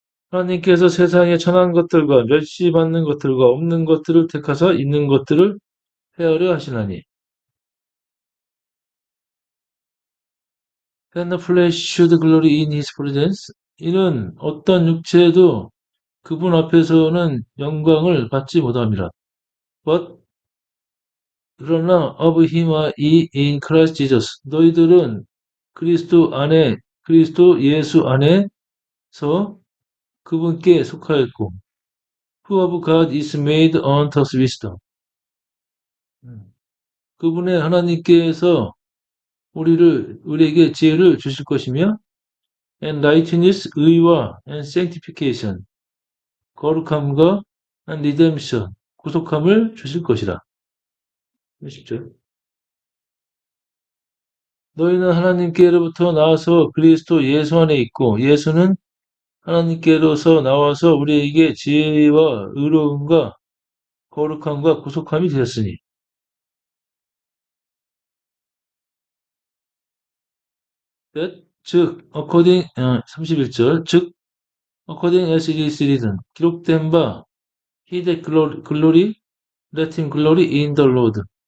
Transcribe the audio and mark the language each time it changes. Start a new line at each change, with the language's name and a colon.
Korean: 하나님께서 세상에 천한 것들과 멸시받는 것들과 없는 것들을 택하사 있는 것들을 헤아려 하시나니.
English: Then the flesh should glory in his presence.
Korean: 이는 어떤 육체도 그분 앞에서는 영광을 받지 못함이라.
English: But
Korean: 그러나
English: of him in Christ Jesus.
Korean: 너희들은 그리스도 예수 안에서 그분께 속하였고,
English: who of God is made unto us wisdom.
Korean: 그분의 하나님께서 우리에게 지혜를 주실 것이며,
English: and righteousness,
Korean: 의와,
English: and sanctification,
Korean: 거룩함과,
English: and redemption,
Korean: 구속함을 주실 것이라. 10절. 너희는 하나님께로부터 나와서 그리스도 예수 안에 있고, 예수는 하나님께로서 나와서 우리에게 지혜와 의로움과 거룩함과 구속함이 되었으니.
English: That, 즉, according, 31절, 즉, according as it is written,
Korean: 기록된 바,
English: he that glory, let him glory in the Lord.